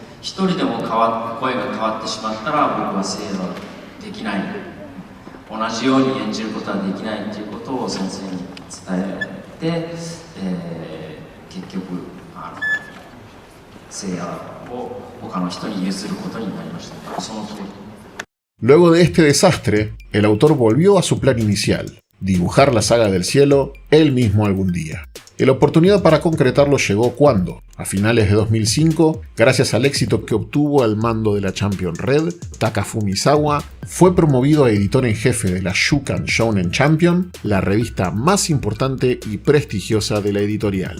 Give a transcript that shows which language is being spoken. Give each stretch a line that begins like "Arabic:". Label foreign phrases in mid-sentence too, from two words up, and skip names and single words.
Japanese: 一人でも声が変わってしまったら僕は聖夜はできない、同じように演じることはできないっていうことを先生に伝えて、結局聖夜を他の人に譲ることになりました。その通り。
Spanish: Luego de este desastre, el autor volvió a su plan inicial, dibujar la saga del cielo él mismo algún día. Y la oportunidad para concretarlo llegó cuando, a finales de 2005, gracias al éxito que obtuvo al mando de la Champion Red, Taka Fumisawa fue promovido a editor en jefe de la Shukan Shounen Champion, la revista más importante y prestigiosa de la editorial.